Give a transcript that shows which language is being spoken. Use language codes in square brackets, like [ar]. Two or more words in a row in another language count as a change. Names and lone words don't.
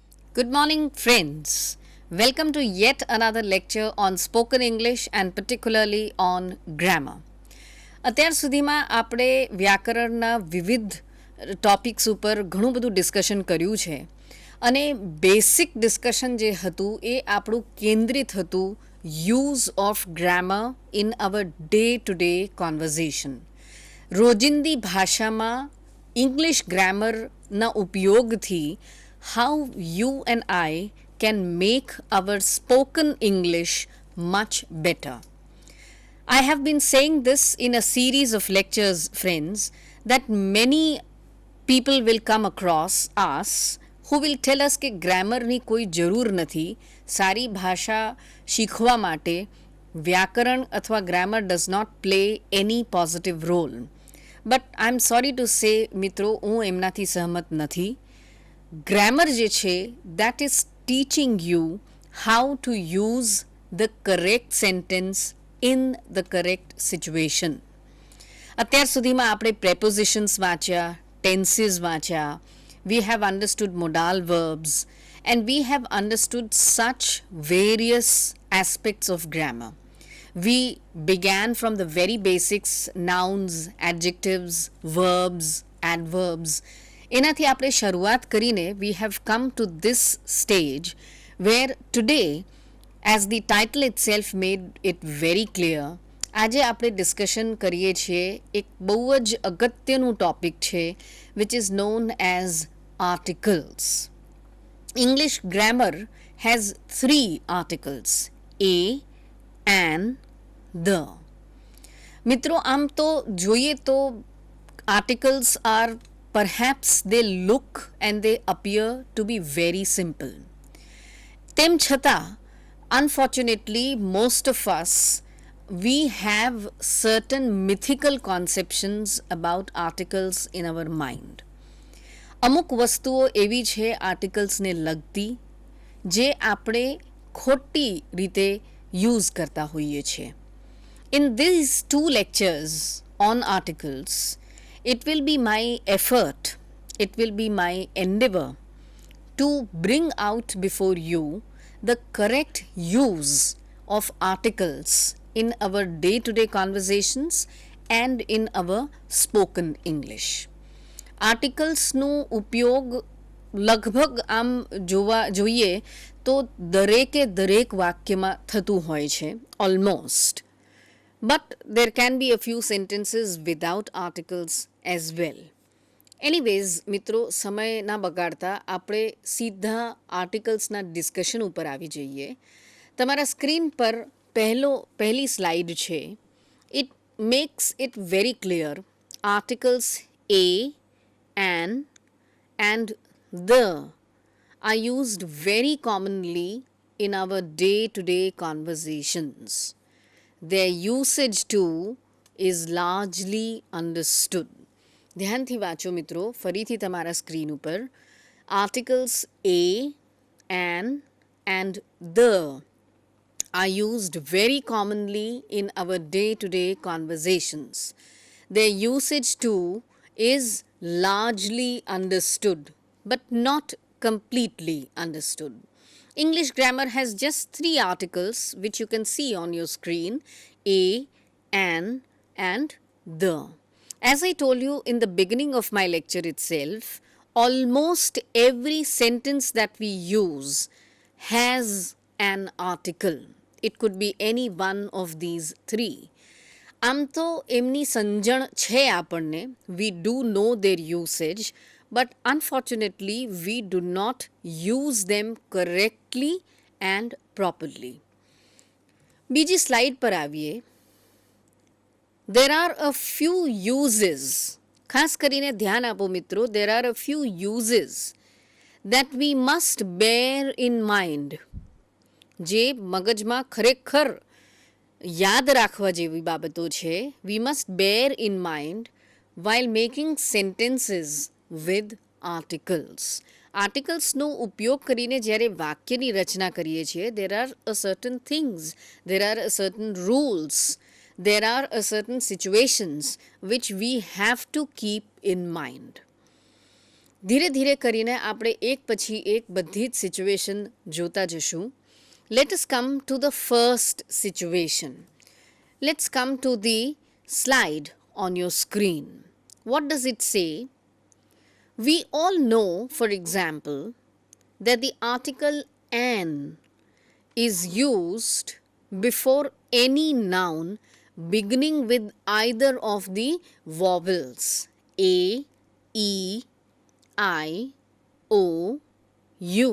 [en] Good morning, friends. Welcome to yet another lecture on spoken English and particularly on grammar. [gu] અત્યાર સુધીમાં આપણે વ્યાકરણના વિવિધ ટોપિક્સ ઉપર ઘણું બધું ડિસ્કશન કર્યું છે અને [en] basic discussion [gu] જે હતું એ આપણું કેન્દ્રિત હતું [en] use of grammar in our day to day conversation. [gu] રોજિંદી ભાષામાં ઇંગ્લિશ ગ્રામરના ઉપયોગથી [en] how you and I can make our spoken English much better. I have been saying this in a series of lectures, friends, that many people will come across us who will tell us [gu] કે ગ્રામરની કોઈ જરૂર નથી. સારી ભાષા શીખવા માટે વ્યાકરણ અથવા ગ્રામર [en] does not play any positive role. But I'm sorry to say, [gu] મિત્રો, હું એમનાથી સહમત નથી. ગ્રામર જે છે [en] that is teaching you how to use the correct sentence in the correct situation. [gu] અત્યાર સુધીમાં આપણે prepositions વાંચ્યા, tenses વાંચ્યા, [en] we have understood modal verbs and we have understood such various aspects of grammar. We began from the very basics, nouns, adjectives, verbs, adverbs. [gu] એનાથી આપણે શરૂઆત કરીને [en] we have come to this stage where today, as the title itself made it very clear, [gu] આજે આપણે ડિસ્કશન કરીએ છીએ એક બહુ જ અગત્યનું ટોપિક છે [en] which is known as articles. English grammar has 3 articles: a, an, the. [gu] મિત્રો, આમ તો જોઈએ તો [en] articles are perhaps they look and they appear to be very simple. [gu] તેમ છતાં, [en] unfortunately, most of us, we have certain mythical conceptions about articles in our mind. [gu] અમુક વસ્તુઓ એવી છે આર્ટિકલ્સને લગતી જે આપણે ખોટી રીતે યુઝ કરતા હોઈએ છીએ. [en] In these 2 lectures on articles, it will be my effort, it will be my endeavor to bring out before you the correct use of articles in our day-to-day conversations and in our spoken English. [gu] આર્ટિકલ્સનો ઉપયોગ લગભગ આમ જોઈએ તો દરેકે દરેક વાક્યમાં થતું હોય છે, [en] almost. But there can be a few sentences without articles as well. Anyways, [gu] મિત્રો, સમય ના બગાડતા આપણે સીધા આર્ટિકલ્સના ડિસ્કશન ઉપર આવી જઈએ. તમારા સ્ક્રીન પર પહેલી સ્લાઇડ છે. [en] It makes it very clear. Articles a, an and the are used very commonly in our day-to-day conversations. Their usage too is largely understood. [gu] ધ્યાનથી વાંચો મિત્રો, ફરીથી તમારા સ્ક્રીન ઉપર. [en] Articles a, an and the are used very commonly in our day-to-day conversations. Their usage too is largely understood, but not completely understood. English grammar has just 3 articles which you can see on your screen: a, an and the. As I told you in the beginning of my lecture itself, almost every sentence that we use has an article. It could be any one of these 3. [gu] આમ તો એમની સમજણ છે આપણને, [en] we do know their usage, but unfortunately we do not use them correctly and properly. [gu] બીજી સ્લાઇડ પર આવીએ. [en] There are a few uses, [gu] ખાસ કરીને ध्यान આપો મિત્રો, [en] there are a few uses that we must bear in mind, [gu] જે મગજમાં ખરેખર યાદ રાખવા જેવી બાબતો છે. [en] We must bear in mind while making sentences with articles. [gu] આર્ટિકલ્સનો ઉપયોગ કરીને જ્યારે વાક્યની રચના કરીએ છીએ, [en] there are a certain things, there are a certain rules, there are a certain situations which we have to keep in mind. [gu] ધીરે ધીરે કરીને આપણે એક પછી એક બધી જ સિચ્યુએશન જોતા જશું. [en] let us come to the first situation. let's come to the slide on your screen. What does it say? We all know, for example, that the article an is used before any noun beginning with either of the vowels a, e, I, o, u.